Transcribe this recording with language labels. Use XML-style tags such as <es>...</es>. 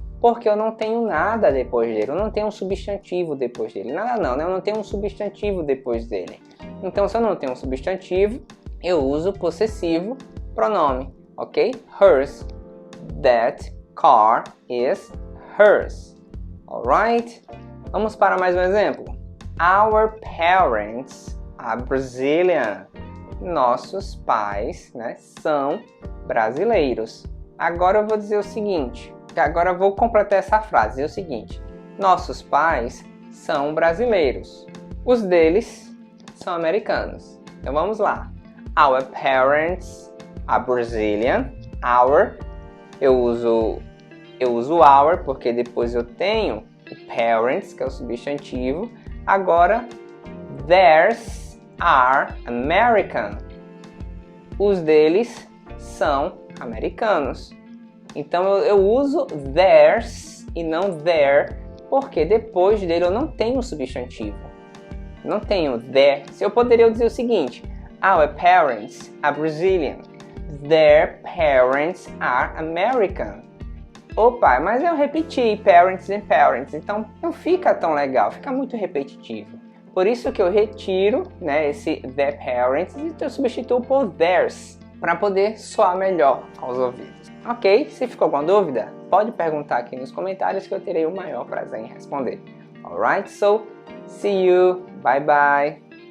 <pt>Porque eu não tenho nada depois dele, eu não tenho um substantivo depois dele. Nada não, né? Eu não tenho um substantivo depois dele. Então, se eu não tenho um substantivo, eu uso possessivo pronome, ok? Hers.</pt> <en>That car is hers. Alright?</en> <pt>Vamos para mais um exemplo.</pt> <en>Our parents are Brazilian.</en> <pt>Nossos pais, né, são brasileiros. Agora eu vou dizer o seguinte. Agora eu vou completar essa frase. É o seguinte. Nossos pais são brasileiros. Os deles são americanos. Então vamos lá.</pt> <en>Our parents are Brazilian. Our.</en> <pt>Eu uso our porque depois eu tenho o parents, que é o substantivo.</pt> <en>Agora, theirs are American.</en> <pt>Os deles são americanos. Então eu uso theirs e não their, porque depois dele eu não tenho substantivo. Não tenho their. Se eu poderia dizer o seguinte:</pt> <en>Our parents are Brazilian. Their parents are American.</en> <pt>Opa, mas eu repeti parents and parents, então não fica tão legal, fica muito repetitivo. Por isso que eu retiro, né, esse their parents e eu substituo por theirs, para poder soar melhor aos ouvidos. Ok? Se ficou alguma dúvida, pode perguntar aqui nos comentários que eu terei o maior prazer em responder.</pt> <en>Alright, so see you, bye bye!</en>